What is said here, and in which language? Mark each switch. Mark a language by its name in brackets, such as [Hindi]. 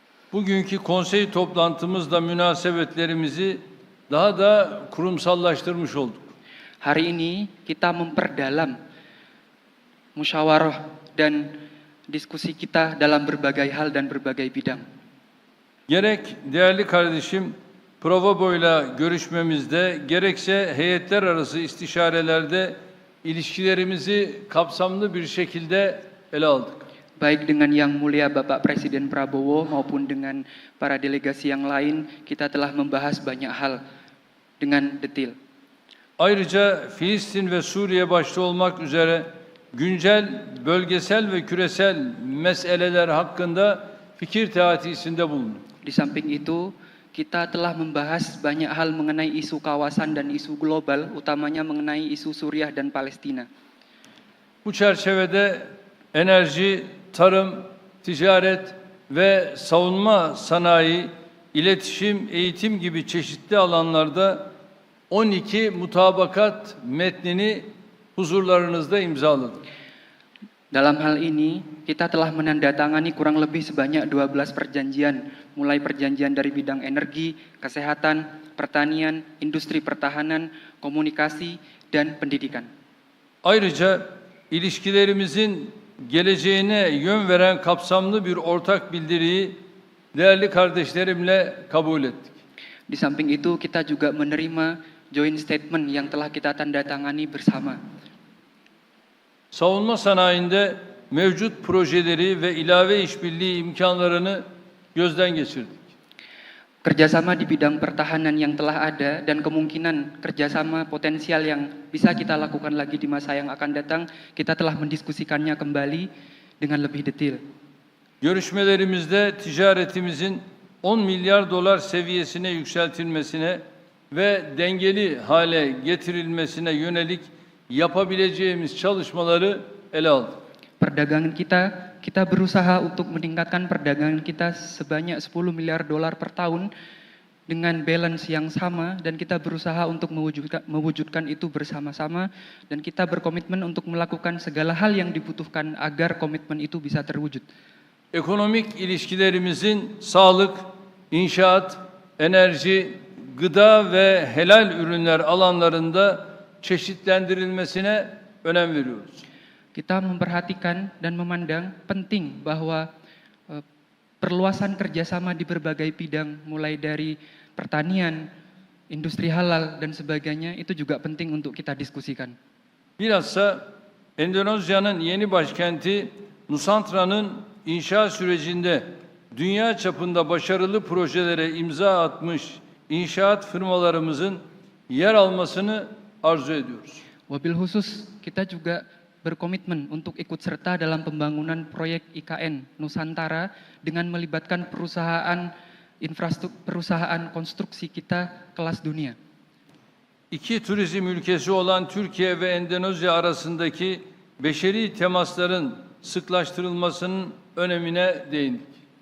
[Turkish] Bugünkü konsey toplantımızda münasebetlerimizi daha da kurumsallaştırmış olduk. [Indonesian] Hari ini kita memperdalam musyawarah dan diskusi kita dalam berbagai hal dan berbagai bidang. [Turkish] Gerek değerli kardeşim Provobo'yla görüşmemizde, gerekse heyetler arası istişarelerde ilişkilerimizi kapsamlı bir şekilde ele aldık. [Indonesian] Baik dengan Yang Mulia Bapak Presiden Prabowo maupun dengan para delegasi yang lain, kita telah membahas banyak hal dengan detail. [Turkish] Ayrıca Filistin ve Suriye başta olmak üzere güncel, bölgesel ve küresel meseleler hakkında fikir teatisinde bulunduk. [Indonesian] Di samping itu, kita telah membahas banyak hal mengenai isu kawasan dan isu global, utamanya mengenai isu Suriah dan Palestina. [Turkish] Bu çerçevede enerji, tarım, ticaret ve savunma sanayi, iletişim, eğitim gibi çeşitli alanlarda 12 mutabakat metnini huzurlarınızda imzaladık. [Indonesian] Dalam hal ini, kita telah menandatangani kurang lebih sebanyak 12 perjanjian, mulai perjanjian dari bidang energi, kesehatan, pertanian, industri pertahanan, komunikasi, dan pendidikan. [Turkish] Ayrıca ilişkilerimizin geleceğine yön veren kapsamlı bir ortak bildiriyi değerli kardeşlerimle kabul ettik. [Indonesian] Di samping itu, kita juga menerima joint statement yang telah kita tandatangani bersama. [Turkish] Savunma sanayinde mevcut projeleri ve ilave işbirliği imkanlarını gözden geçirdik. [Indonesian] Kerjasama di bidang pertahanan yang telah ada dan kemungkinan kerjasama potensial yang bisa kita lakukan lagi di masa yang akan datang, kita telah mendiskusikannya kembali dengan lebih detail. [Turkish] Görüşmelerimizde ticaretimizin 10 milyar dolar seviyesine yükseltilmesine ve dengeli hale getirilmesine yönelik yapabileceğimiz çalışmaları ele aldık. [Indonesian] Perdagangan kita kita berusaha untuk meningkatkan perdagangan kita sebanyak 10 miliar dolar per tahun dengan balance yang sama, dan kita berusaha untuk mewujudkan itu bersama-sama, dan kita berkomitmen untuk melakukan segala hal yang dibutuhkan agar komitmen itu bisa terwujud. [Turkish] Ekonomik ilişkilerimizin sağlık, inşaat, enerji, gıda ve helal ürünler alanlarında çeşitlendirilmesine önem veriyoruz. [Indonesian] Kita memperhatikan dan memandang penting bahwa perluasan kerjasama di berbagai bidang, mulai dari pertanian, industri halal, dan sebagainya, itu juga penting untuk kita diskusikan. [Turkish] Bilhassa Endonezya'nın yeni başkenti Nusantra'nın inşa sürecinde dünya çapında başarılı projelere imza atmış inşaat firmalarımızın yer almasını arzu ediyoruz. [Indonesian] Wabil khusus, kita juga berkomitmen untuk ikut serta dalam pembangunan proyek IKN Nusantara dengan melibatkan perusahaan infrastruktur, perusahaan konstruksi kita kelas dunia. [Turkish] İki turizm ülkesi olan Türkiye ve Endonezya arasındaki beşeri temasların sıklaştırılmasının önemine değindik.